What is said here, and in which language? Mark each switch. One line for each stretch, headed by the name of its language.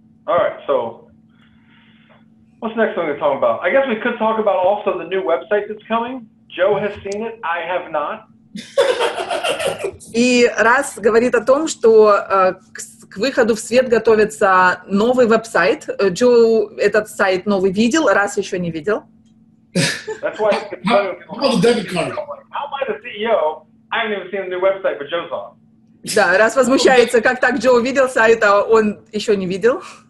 English: All right, so what's the next thing we're talking about? I guess we could talk about also the new website that's coming. Joe has seen it, I have not.
Russian: И раз говорит о том, что к выходу в свет готовится новый веб-сайт. Джо этот сайт новый видел, раз еще не видел.
English: That's why I get How the debit card? How am I the CEO? I haven't even seen the new website, but Joe's on.
Russian: Да, раз возмущается, как так Джо увидел сайт, а он еще не видел.